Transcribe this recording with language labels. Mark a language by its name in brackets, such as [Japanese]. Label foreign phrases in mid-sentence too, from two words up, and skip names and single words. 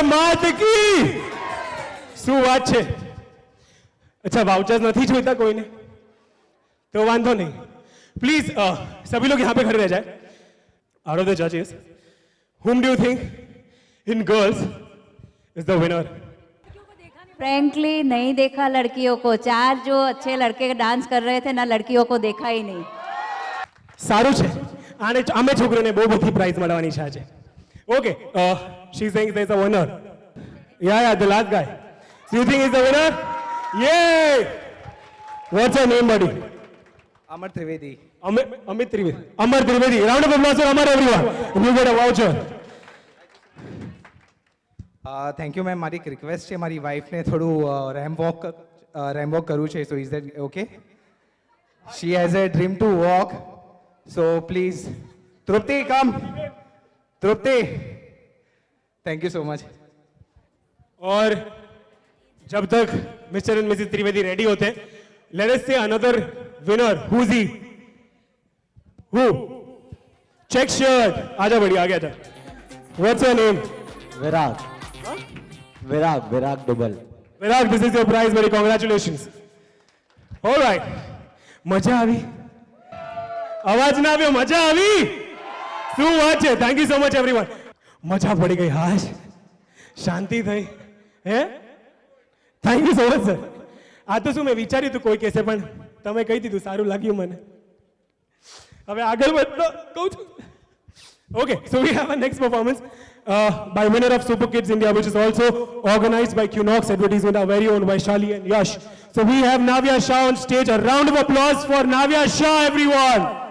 [Gujarati] માત કી શું વાત છે [Hindi] अच्छा वाउचर्स नहीं [Gujarati] જોઈતા કોઈને તો વાંધો નહીં [Hindi] प्लीज सभी लोग यहाँ पे खड़े रह जाए [English] out of the judges whom do you think in girls is the winner [Hindi] फ्रैंकली नहीं देखा लड़कियों को 4 जो अच्छे लड़के डांस कर रहे थे ना लड़कियों को देखा ही नहीं [Gujarati] સારું છે આને અમે છોકરીઓને બહુ બધી પ્રાઇઝ મળવાની ઈચ્છા છે [English] ઓકે she is saying there is a winner yeah the last guy so you think is the winner yay what's your name buddy Amar Trivedi. Amit Trivedi. Amar Trivedi. Round of applause for Amar everyone. You get a voucher. Thank you, ma'am. [Gujarati] મારી એક રિક્વેસ્ટ છે મારી વાઈફને થોડું રેમ્પ વોક કરવું છે [English] so is that okay? She has a dream to walk. So please Trupti come. Trupti. Thank you so much. [Hindi] और जब तक [English] Mister and Missus [Hindi] त्रिवेदी रेडी होते हैं [English] let us say another winner who's he who check shirt [Hindi] आजा बढ़िया आ गया था [English] what's your name Virag Dubal Virag this is your prize buddy congratulations all right [Gujarati] મજા આવી અવાજ ના આવ્યો મજા આવી શું વાત છે [English] thank you so much everyone [Gujarati] મજા પડી ગઈ હાશ શાંતિ થઈ [English] hey thank you so much sir [Gujarati] આ તો શું મેં વિચાર્યું હતું કોઈ કહેશે પણ તમે કહી દીધું સારું લાગ્યું મને હવે આગળ વધતો કહું છું [English] okay so we have a next performance by winner of Super Kids India which is also organized by Qnox Advertisement our very own Vaishali and Yash so we have Navya Shah on stage a round of applause for Navya Shah everyone